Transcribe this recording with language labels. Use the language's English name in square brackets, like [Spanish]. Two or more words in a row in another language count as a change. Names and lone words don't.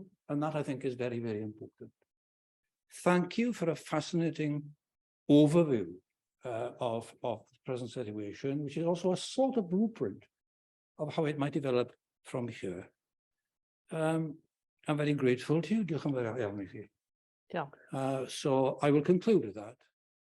[English] And that, I think, is very, very important. Thank you for a fascinating overview of the present situation, which is also a sort of blueprint of how it might develop from here. I'm very grateful to you. [Welsh] Diolch yn fawr iawn i chi. [English] So I will conclude with that.